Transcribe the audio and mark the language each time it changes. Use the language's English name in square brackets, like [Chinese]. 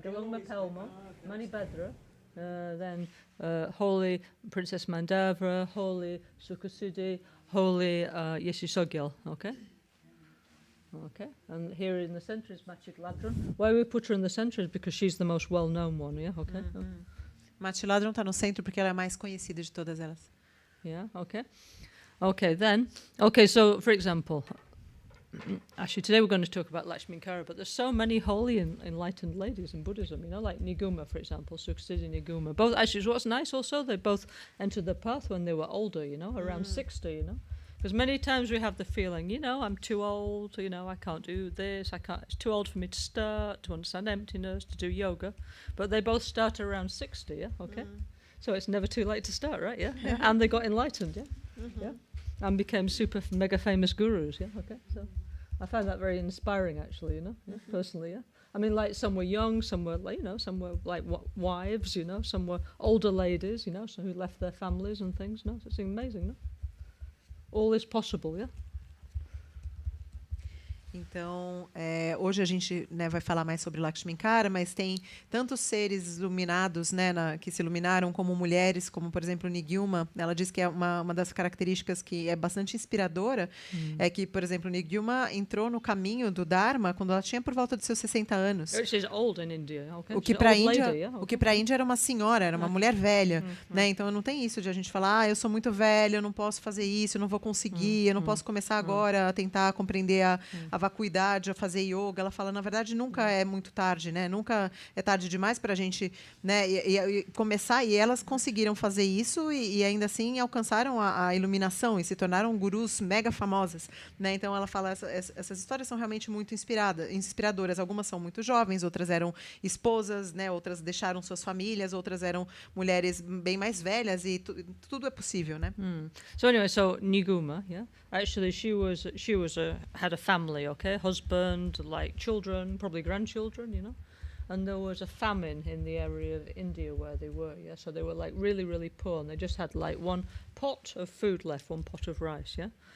[English] Gelong Mapelmo, Manibhadra, then Holy Princess Mandavra, Holy Sukhasiddhi, Holy Yesisogil, okay? Okay, and here in the centre is Machik Ladron. Why we put her in the centre is because she's the most well-known one, yeah, okay? [Portuguese] Matiladron está no centro porque ela é a mais conhecida de todas elas. [English] Yeah, okay. Okay, then, okay, so for example, actually today we're going to talk about Lakshminkara, but there's so many holy and enlightened ladies in Buddhism, you know, like Niguma, for example, Sukhasiddhi, Niguma. Both, actually, what's nice also, they both entered the path when they were older, you know, around 60, you know. Because many times we have the feeling, you know, I'm too old, you know, I can't do this, it's too old for me to start, to understand emptiness, to do yoga. But they both start around 60, yeah, okay? So it's never too late to start, right, yeah? Yeah. And they got enlightened, yeah? Yeah. And became super mega famous gurus, yeah, okay? So I found that very inspiring, actually, you know, yeah, personally, yeah? I mean, like, some were young, some were, like, you know, some were, like, wives, you know, some were older ladies, you know, so who left their families and things, no? So it's amazing, no? All is possible, yeah? [Portuguese] Então, hoje a gente, né, vai falar mais sobre Lakshminkara, mas tem tantos seres iluminados, né, que se iluminaram, como mulheres, como, por exemplo, Niguma. Ela diz que é uma das características que é bastante inspiradora, é que, por exemplo, Niguma entrou no caminho do Dharma quando ela tinha por volta de seus 60 anos. [English] She's old in India, okay? [Portuguese] O que para a Índia era uma senhora, era uma mulher velha, né? Então não tem isso de a gente falar, eu sou muito velha, eu não posso fazer isso, eu não vou conseguir, eu não posso começar agora a tentar compreender a vacuidade, a fazer yoga. Ela fala, na verdade, nunca é muito tarde, né? Nunca é tarde demais para a gente, né, e começar. E elas conseguiram fazer isso e ainda assim alcançaram a iluminação e se tornaram gurus mega famosas, né? Então ela fala, essas histórias são realmente muito inspiradoras. Algumas são muito jovens, outras eram esposas, né? Outras deixaram suas famílias, outras eram mulheres bem mais velhas e tudo é possível, né? [English] So anyway, so Niguma, yeah, actually she had a family, okay, husband, like children, probably grandchildren, you know, and there was a famine in the area of India where they were, yeah, so they were like really, really poor, and they just had like one pot of food left, one pot of rice, yeah.